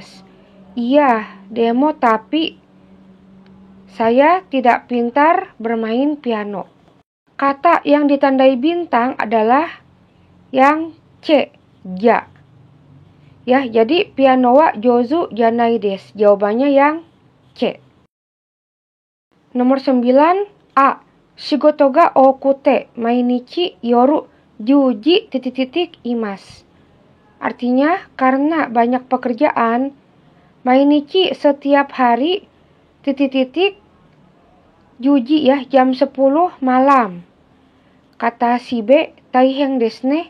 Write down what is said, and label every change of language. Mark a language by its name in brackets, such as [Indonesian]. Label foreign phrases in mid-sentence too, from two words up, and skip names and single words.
[Indonesian] Iya, demo tapi saya tidak pintar bermain piano. Kata yang ditandai bintang adalah yang C, ja. Ya, jadi [Japanese] ピアノ は 上手 じゃない です. [Indonesian] Jawabannya yang C. Nomor 9, A. [Japanese] 仕事 が 多くて 毎日 夜 十時 titik-titik imas. [Indonesian] Artinya karena banyak pekerjaan, mainichi setiap hari titik-titik juji ya, jam 10 malam. Kata si B, [Japanese] 大変 です ね.